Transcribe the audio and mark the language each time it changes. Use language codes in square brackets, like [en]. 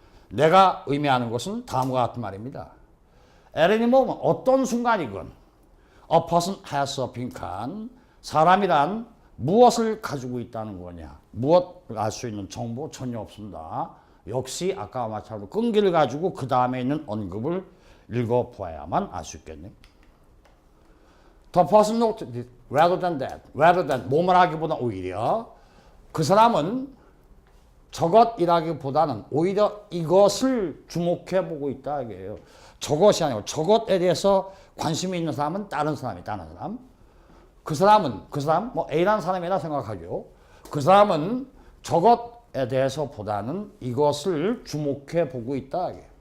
[ko] 내가 의미하는 것은 다음과 같은 말입니다. [en] At any moment, [ko] 어떤 순간이건 [en] a person has a [ko] 빈칸, 사람이란 무엇을 가지고 있다는 거냐. 무엇을 알 수 있는 정보 전혀 없습니다. 역시 아까와 마찬가지로 끈기를 가지고 그 다음에 있는 언급을 읽어보아야만 알 수 있겠네. [en] The person noted it rather than that. [ko] rather than 뭐뭐 하기보다 오히려 그 사람은 저것이라기보다는 오히려 이것을 주목해보고 있다 이게요. 저것이 아니고 저것에 대해서 관심이 있는 사람은 다른 사람. 그 사람 뭐 A라는 사람이라 생각하죠. 그 사람은 저것에 대해서 보다는 이것을 주목해 보고 있다.